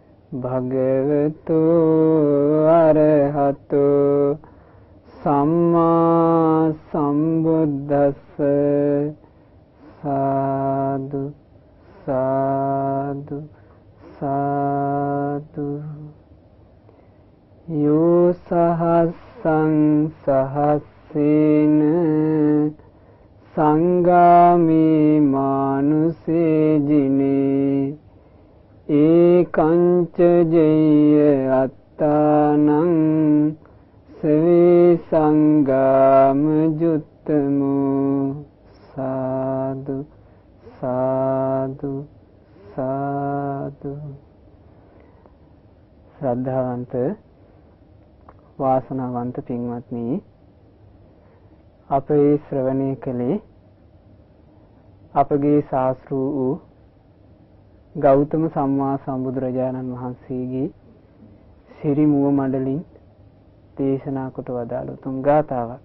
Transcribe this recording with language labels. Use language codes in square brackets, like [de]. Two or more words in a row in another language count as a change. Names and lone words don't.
[pi] භගවතු අරහතු සම්මා සම්බුද්දස්ස සාදු සාදු සාදු යෝ සහස්සං සහස්සේන සංගාමේ මානුසේ ජිනේ ඒකංච ජය අත්තානං සවේ සංගාම ජුත්තමු සාදු සාදු සාදු. [si] ශ්‍රද්ධාවන්ත වාසනාවන්ත පින්වත්නි, අපේ ශ්‍රවණය කළේ අපගේ ශාස්ත්‍රු වූ ගෞතම සම්මා සම්බුදුරජාණන් වහන්සේගේ සිරි මුව මඩලින් දේශනා කොට වදාළ උතුම් ගාථාවක්.